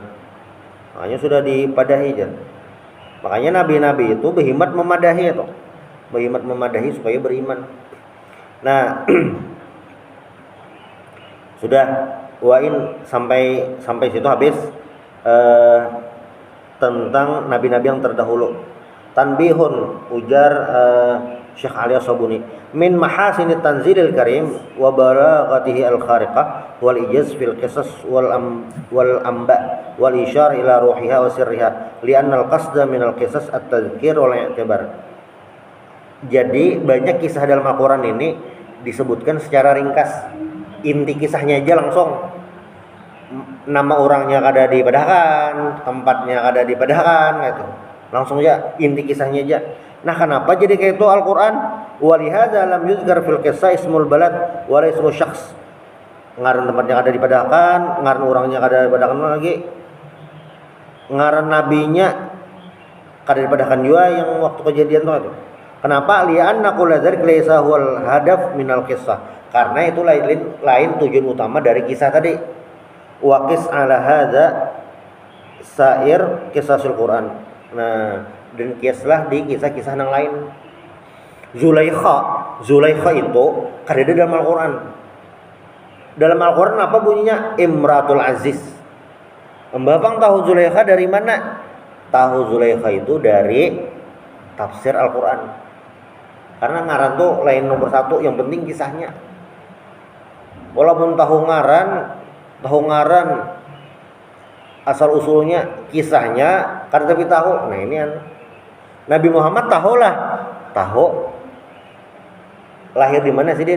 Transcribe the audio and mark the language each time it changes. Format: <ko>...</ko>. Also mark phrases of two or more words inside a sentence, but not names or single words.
<bjn>Makanya sudah dipadahi aja. Makanya nabi-nabi itu berhimmat memadahi supaya beriman. Nah, sudah sampai situ habis eh, tentang nabi-nabi yang terdahulu.</bjn> <ar>Tanbihun,</ar> <bjn>ujar Syekh Ali As-Sabuni,</bjn> <ar>من محاسن التنزيل الكريم وبلاغته الخارقة والإعجاز في القصص والأنباء والإشارة إلى روحها وسرها لأن القصد من القصص التذكير والاعتبار.</ar> <bjn>Jadi banyak kisah dalam Al-Qur'an ini disebutkan secara ringkas. Inti kisahnya aja langsung. Nama orangnya kada dipadahkan, tempatnya kada dipadahkan gitu. Langsung aja inti kisahnya aja. Nah, kenapa jadi kayak itu Al-Qur'an?</bjn> <ar>ولهذا لم يذكر في القصة اسم البلد ولا اسم شخص.</ar> <bjn>Ngaran tempatnya kada dipadahkan, ngaran orangnya kada dipadahkan lagi. Ngaran nabinya kada dipadahkan juga yang waktu kejadian itu. Kenapa?</bjn> <ar>لأن كل ذلك ليس هو الهدف من القصة.</ar> <bjn>Karena itu lain tujuan utama dari kisah tadi.</bjn> <ar>وقس على هذا سائر قصص القرآن.</ar> <bjn>Nah, dan kiaslah di kisah-kisah yang lain. Zulaikha itu kada ada dalam Al-Qur'an. Dalam Al-Qur'an apa bunyinya?</bjn> <ar>امرأة العزيز.</ar> <bjn>Mbapang tahu Zulaikha dari mana? Tahu Zulaikha itu dari tafsir Al-Qur'an. Karena ngaran tuh lain nomor satu, yang penting kisahnya. Walaupun tahu ngaran asal usulnya, kisahnya kan tapi tahu. Nah, ini Nabi Muhammad tahu lahir di mana sih, Din?</bjn>